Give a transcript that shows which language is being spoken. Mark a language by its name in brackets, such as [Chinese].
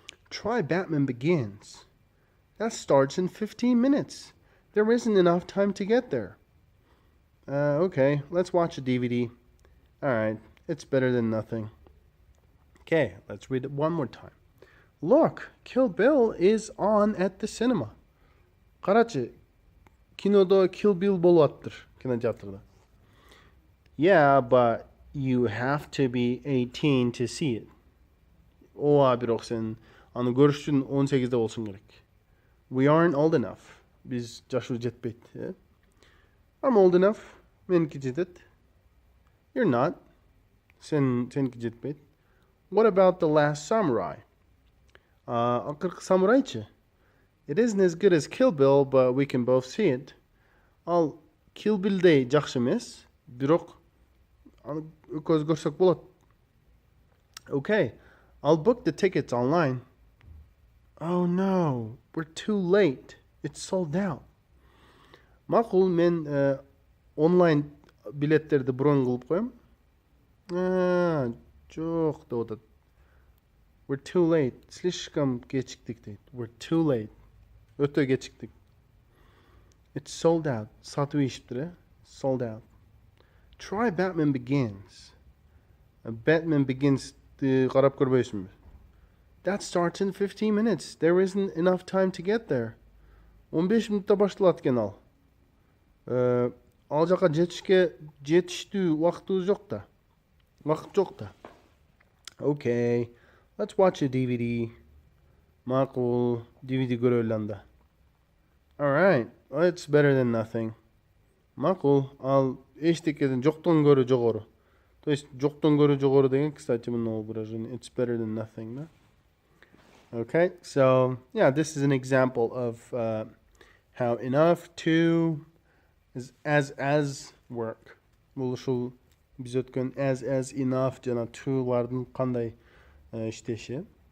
[English] "Try Batman Begins. That starts in 15 minutes. There isn't enough time to get there." Okay, let's watch a DVD." "Alright, it's better than nothing." Okay, let's read it one more time. "Look, Kill Bill is on at the cinema." [Kyrgyz] Карачы, кинодо Kill Bill болуп атыптыр, кинотеатрда. [English] "Yeah, but you have to be 18 to see it." [Kyrgyz] Ооба, бирок сен аны көрүш үчүн 18де болсуң керек. [English] "We aren't old enough." [Kyrgyz] Биз жашыбыз жетпейт. [English] "I'm old enough." [Kyrgyz] Меники жетет. [English] "You're not." [Kyrgyz] Сеники жетпейт. [English] "What about The Last Samurai?" [Kyrgyz] Акыркы самурайчы? [English] "It isn't as good as Kill Bill, but we can both see it." [Kyrgyz] Ал Kill Bill'dей жакшы эмес, бирок аны экөөбүз көрсөк болот. [English] "Okay, I'll book the tickets online." "Oh no, we're too late. It's sold out." [Kyrgyz] Макул, мен онлайн билеттерди бронь кылып коем. Жок деп атат. [English] "We're too late. [Russian] Слишком [Kyrgyz] кечиктик" дейт. [English] "We're too late." [Kyrgyz] Өтө кечиктик. [English] "It's sold out." [Kyrgyz] Сатып ийишиптир, [English] Sold out. "Try Batman Begins." [Kyrgyz] Batman Begins'ти карап көрбөйсүңбү? [English] "That starts in 15 minutes. There isn't enough time to get there." [Kyrgyz] 15 минутта башталат экен ал. Ал жака жетиштүү убактыбыз жок да. Вакыт жок да. [English] "Okay, let's watch a DVD." [Kyrgyz] Макул, DVD көрөлү анда. [English] "Alright, it's better than nothing." [Kyrgyz] Макул, ал эчтекеден жоктон көрө жогору. [Russian] То есть [Kyrgyz] жоктон көрө жогору деген, [Russian] кстати, [Kyrgyz] мына [Russian] выражение [English] "it's better than nothing", [Kyrgyz] да? [English] Okay, so yeah, this is an example of how enough, to is as work. [Kyrgyz] Бул ушул биз өткөн as enough жана to'лардын кандай иштеши.